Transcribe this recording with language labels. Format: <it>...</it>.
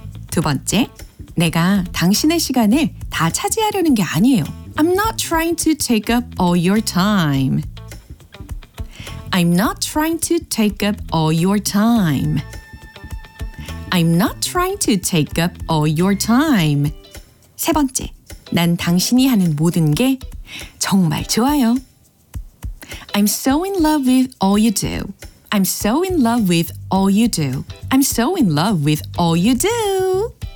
<ko>두 번째, 내가 당신의 시간을 다 차지하려는 게 아니에요.</ko> <en>I'm not trying to take up all your time. I'm not trying to take up all your time. I'm not trying to take up all your time.</en> <ko>세 번째, 난 당신이 하는 모든 게 정말 좋아요.</ko> <en>I'm so in love with all you do. I'm so in love with all you do. I'm so in love with all you do.</en>